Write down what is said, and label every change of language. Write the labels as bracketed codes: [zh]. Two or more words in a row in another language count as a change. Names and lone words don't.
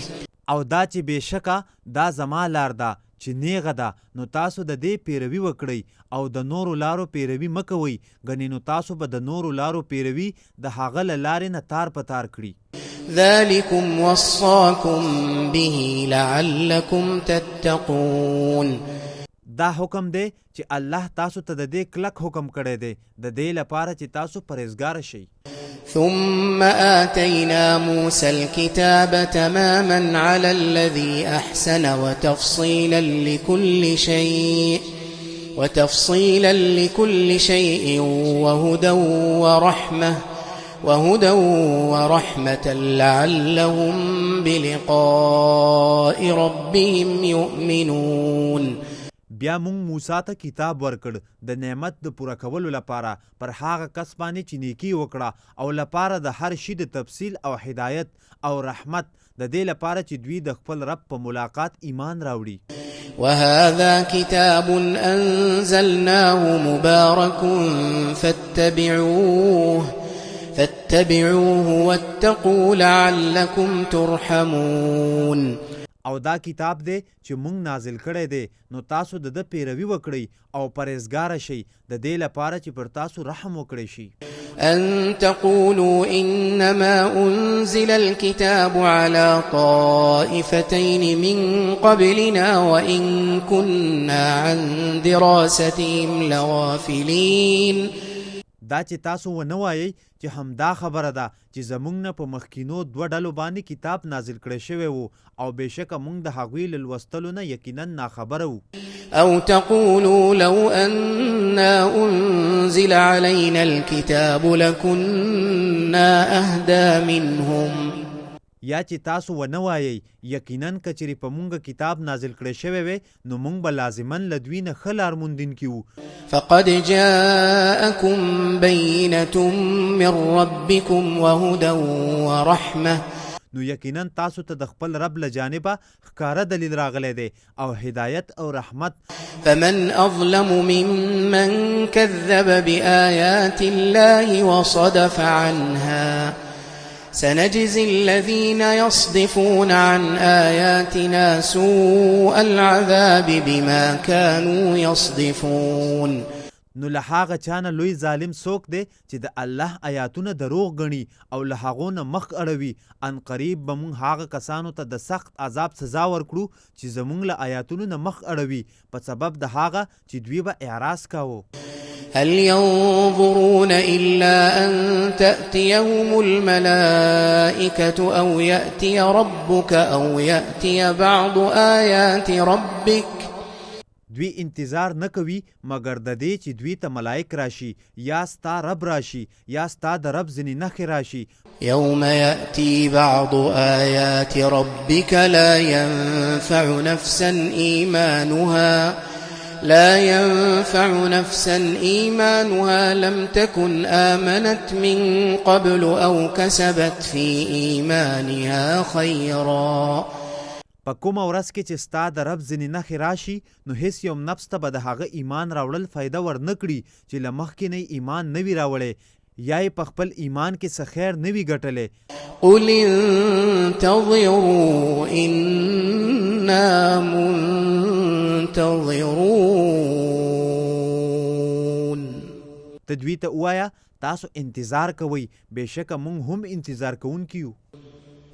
[ps] او دا چې بېشکه دا زما لار ده چې نیغه ده نو تاسو د دې پیروي وکړئ او د نورو لارو پیروي مه کوئ ګنې نو تاسو به د نورو لارو پیروي د هغه له لارې نه تار په تار کړي [ar] ذلكم وصاكم به لعلكم تتقون [ps] دا حکم دی چې الله تاسو ته د دې کلک حکم کړی دی د دې لپاره چې تاسو پرهیزګار شئ [ar] ثم آتينا موسى الكتاب تماما على الذي أحسن وتفصيلا لكل شيء وهدى ورحمة لعلهم بلقاء ربهم يؤمنون [ps] بیا مونږ موسی ته کتاب ورکړ د نعمت د پوره کولو لپاره پر هغه کس باندې چې نیکي وکړه او لپاره د هر شي د تفصیل او هدایت او رحمت د دې لپاره چې دوی د خپل رب په ملاقات ایمان راوړي [ar] وهذا كتاب أنزلناه مبارك فاتبعوه واتقوا لعلكم ترحمون [ps] او دا کتاب دی چې مونږ نازل کړی دی نو تاسو د ده پیروي وکړئ او پرهیزګاره شئ د دې لپاره چې پر تاسو رحم وکړی شي [ar] أن تقولوا إنما أنزل الكتاب على طائفتين من قبلنا وإن كنا عن دراستهم لغافلين [ps] دا چې تاسو ونه وایئ چې همدا خبره ده چې زمونږ نه په مخکینو دوه ډلو باندې کتاب نازل کړی شوی و او بېشکه مونږ د هغوی له لوستلو نه یقینا ناخبره وو [ar] أو تقولوا لو أنا أنزل علينا الكتاب لكنا أهدى منهم [ps] یا چې تاسو ونه وایئ یقینا که چېرې په مونږ کتاب نازل کړی شوی وی نو مونږ به لازما له دوی نه ښه لار موندونکي وو [ar] فقد جاءكم بينة من ربكم وهدى ورحمة [ps] نو یقینا تاسو ته د خپل رب له جانبه ښکاره دلیل راغلی دی او هدایت او رحمت [ar] فمن أظلم ممن كذب بآيات الله وصدف عنها سنجزي الذين يصدفون عن آياتنا سوء العذاب بما كانوا يصدفون [ps] نو له هغه چا نه لوی ظالم څوک دی چې د الله آیاتونه دروغ ګڼي او له هغو نه مخ اړوي ان قریب به موږ هغه کسانو ته د سخت عذاب سزا ورکړو چې زموږ له آیاتونو نه مخ اړوي په سبب د هغه چې دوی به اعراض کاوه [ar] هل ينظرون إلا أن تأتيهم الملائكة أو يأتي ربك أو يأتي بعض آيات ربك [ps] دوی انتظار نه کوي مګر د دې چې دوی ته ملائک راشي یا ستا رب راشي یا ستا د رب ځینې نښې راشي [ar] يوم يأتي بعض آيات ربك لا ينفع نفسا إيمانها لم تكن آمنت من قبل أو كسبت في إيمانها خيرا [ps] په کومه ورځ کې چې ستا د رب ځینې نښې راشي نو هیڅ یو نفس ته به د هغه ایمان راوړل فایده ورنه کړي چې له مخکې نه ایمان نه وي راوړی یا یې په خپل ایمان کې څه خیر نه وي ګټلی [ar] قل انتظروا إنا منتظرون [ps] ته دوی ته ووایه تاسو انتظار کوئ بېشکه موږ هم انتظار کوونکي یو